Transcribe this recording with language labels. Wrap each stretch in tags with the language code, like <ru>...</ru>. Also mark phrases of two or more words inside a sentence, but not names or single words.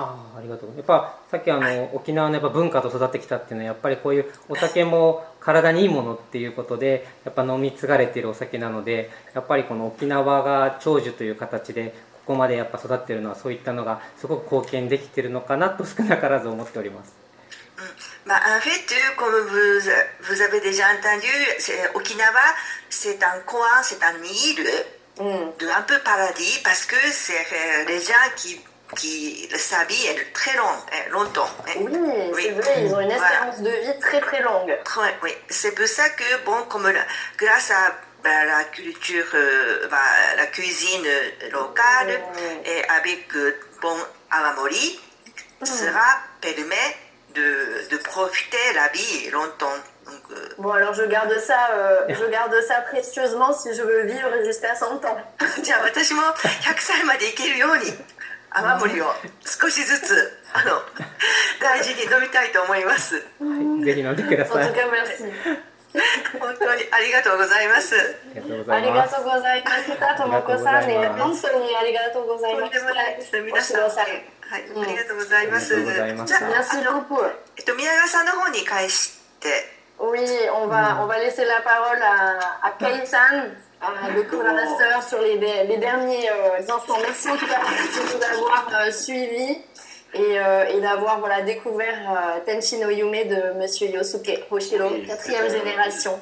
<ja>ありがとう。やっぱさっき沖縄のやっぱ文化と育ってきたっていうのはやっぱりこういうお酒も体にいいものっていうことでやっぱ飲み継がれているお酒なので、やっぱりこの沖縄が長寿という形でここまでやっぱ育っているのはそういったのがすごく貢献できているのかなと少なからず思っております。</ja> <fr>En fait, comme vous avez déjà entendu, Okinawa, c'est un coin, c'est une île un peu paradis parce que c'est les gens qui sa vie est très longtemps. Oui, c'est vrai, ils ont une espérance de vie très très longue. Oui, c'est pour ça que, grâce à la culture, la cuisine locale et avec bon awamori, sera permis de profiter la vie longtemps. Donc, bon, alors je garde ça précieusement si je veux vivre jusqu'à 100 ans.</fr> <ja>じゃあ私も100歳まで生きるように泡盛を少しずつ大事に飲みたいと思います。ぜひ飲んでください。</ja> <fr>En tout cas, merci.</fr> <ja>本当にありがとうございます。ありがとうございました。ともこさんね、本当にありがとうございました。とんでもないです。皆さん、はい、ありがとうございます。じゃあ、宮川さんの方に返して。</ja> <fr>Oui, on va laisser la parole à Kei-san, le co-master sur les derniers instants. Merci en tout cas de nous avoir suivis et d'avoir découvert Tenshi no Yume de Monsieur Yosuke Hoshiro, 4e génération.</fr>